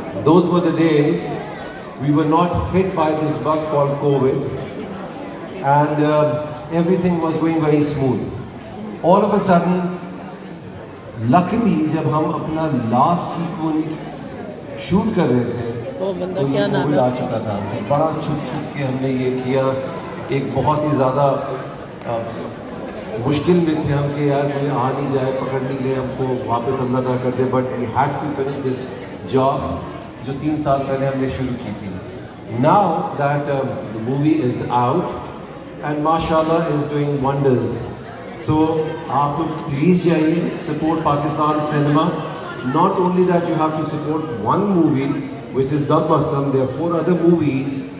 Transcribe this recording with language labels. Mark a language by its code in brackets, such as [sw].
[en] Those were the days we were not hit by this bug called COVID, and everything was going very smooth. All of a sudden, luckily, [hi] जब हम अपना last sequence shoot कर रहे थे, वो बंदा तो क्या ये नाम कोविड है आ चुका था. बड़ा छुप के हमने ये किया. एक बहुत ही ज़्यादा मुश्किल में थे हम कि यार कोई आ नहीं जाए, पकड़ नहीं ले, हमको वापस अंदर ना कर दे. [en] but we had to finish this job [hi] जो 3 साल पहले हमने शुरू की थी. [en] Now that the movie is out and माशाल्लाह is doing wonders. [hi] सो आप लोग प्लीज़ जाइए, [en] Support Pakistan cinema. Not only that, you have to support one movie, which is Dab Mastam. There are 4 other movies